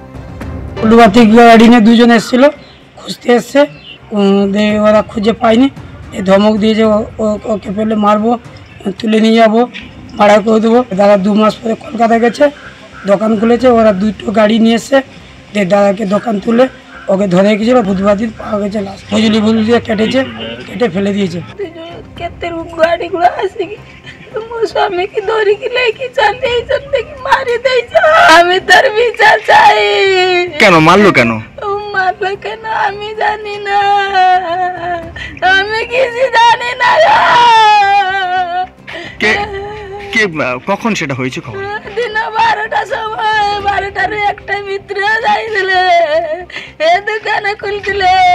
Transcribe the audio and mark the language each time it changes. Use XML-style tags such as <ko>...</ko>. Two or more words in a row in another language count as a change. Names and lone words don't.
<bn>বাতি গাড়ি নিয়ে দুজন এসেছিল, খুঁজতে এসছে, ওরা খুঁজে পায়নি, ধমক দিয়েছে ওকে পেলে মারবো, তুলে নিয়ে যাবো, ভাড়া করে দেবো। দাদা 2 মাস পরে কলকাতা গেছে, দোকান খুলেছে, ওরা দুটো গাড়ি নিয়ে এসছে, দাদাকে দোকান তুলে ওকে ধরে রেখেছিল। বুধবার দিন পাওয়া গেছে লাশ, বুঝলি দিয়ে কেটে ফেলে দিয়েছে। গাড়িগুলো আসে কি</bn> <or>ମୋ ସ୍ୱାମୀକି ଧରିକି ନେଇକି ଚାଲି ଯାଇଛନ୍ତି, ମାରି ଦେଇଛ। ଆମେ ତାର</or> <bn>বিচার চাই। কেন মারলো কেন? মারলো কেন আমি জানি না, আমি কিছু জানি না। কখন সেটা হয়েছে খবর? দিন 12টার সময়, 12টার একটা ভিতরে যাইছিলে এ দোকানে খুলছিলে।</bn>